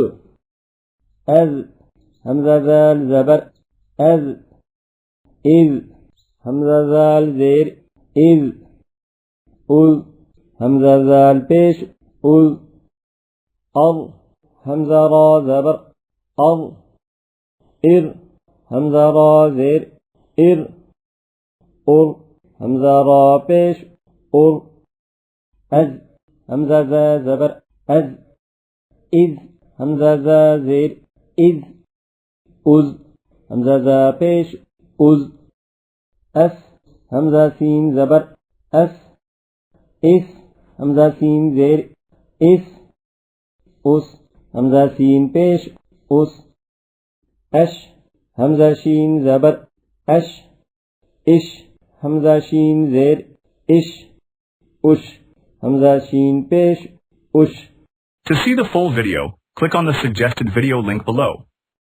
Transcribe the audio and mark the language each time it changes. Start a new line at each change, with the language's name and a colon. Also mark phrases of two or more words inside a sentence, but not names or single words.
Urdu: اَذ، ہمزہ ذال زبر، اَذ. اِذ، ہمزہ ذال زیر، اِذ. اُذ، ہمزہ ذال پیش، اُذ. اَر، ہمزہ را زبر، اَر. اِر، ہمزہ را زیر، اِر. اُر، ہمزہ را پیش, ur. اَز، ہمزہ زا زبر، اَز. اِز، ہمزہ زا زیر، اِز. اُز، ہمزہ زا پیش، اُز. اَس، ہمزہ سین زبر، اَس. اِس، ہمزہ سین زیر، اِس. اُس، ہمزہ سین پیش، اُس. اَش، ہمزہ شین زبر, ash. اِش، ہمزہ شین زیر، اِش. اُش، ہمزہ شین پیش، اُش.
English: To see the full video, click on the suggested video link below.